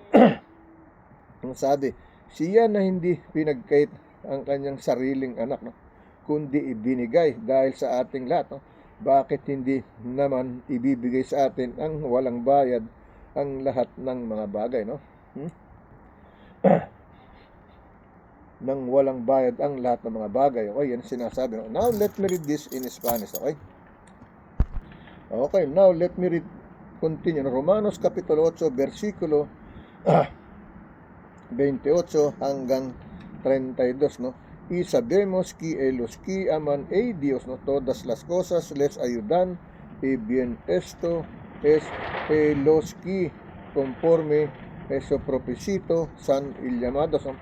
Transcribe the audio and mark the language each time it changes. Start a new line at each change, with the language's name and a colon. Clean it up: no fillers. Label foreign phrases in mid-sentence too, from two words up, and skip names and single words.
Filipino: Ang sabi, siya na hindi pinagkait ang kanyang sariling anak, no, kundi ibinigay dahil sa ating lahat, no? Bakit hindi naman ibibigay sa atin ang walang bayad ang lahat ng mga bagay, no? Nang walang bayad ang lahat ng mga bagay, okay? Yan sinasabi, no?
English: Now, let me read this in Spanish, okay? Okay, now let me read, continue,
Filipino: no? Romanos kapitulo 8, versikulo 28 hanggang 32, no?
Spanish: y sabemos que los que aman a Dios, no todas las cosas les ayudan y bien esto es los que conforme a su propósito son llamados, ¿no?